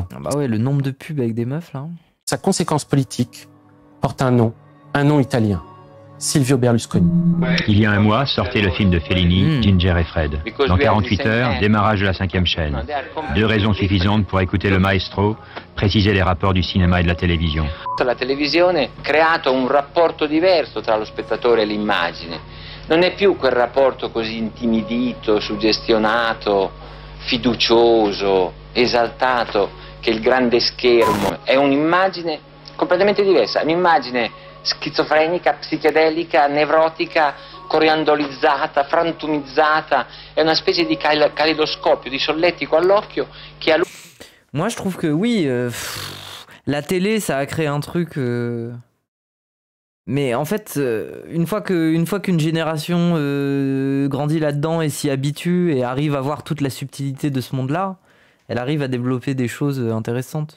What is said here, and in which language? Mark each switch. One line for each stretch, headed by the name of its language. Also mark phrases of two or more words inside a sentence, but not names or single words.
French: Ah bah ouais, le nombre de pubs avec des meufs là. Sa conséquence politique porte un nom italien, Silvio Berlusconi. Il y a un mois, sortait le film de Fellini, Ginger et Fred. Dans 48 heures, démarrage de la 5e chaîne. 2 raisons suffisantes pour écouter le maestro, préciser les rapports du cinéma
Italian: e della televisione. La televisione ha creato un rapporto diverso tra lo spettatore e l'immagine. Non è più quel rapporto così intimidito, suggestionato, fiducioso, esaltato che il grande schermo. È un'immagine completamente diversa, un'immagine schizofrenica, psichedelica, nevrotica, coriandolizzata, frantumizzata, è una specie di caleidoscopio, di solletico all'occhio che a...
French: Moi je trouve que oui, la télé ça a créé un truc... Mais en fait, une fois qu'une génération grandit là-dedans et s'y habitue et arrive à voir toute la subtilité de ce monde-là, elle arrive à développer des choses intéressantes.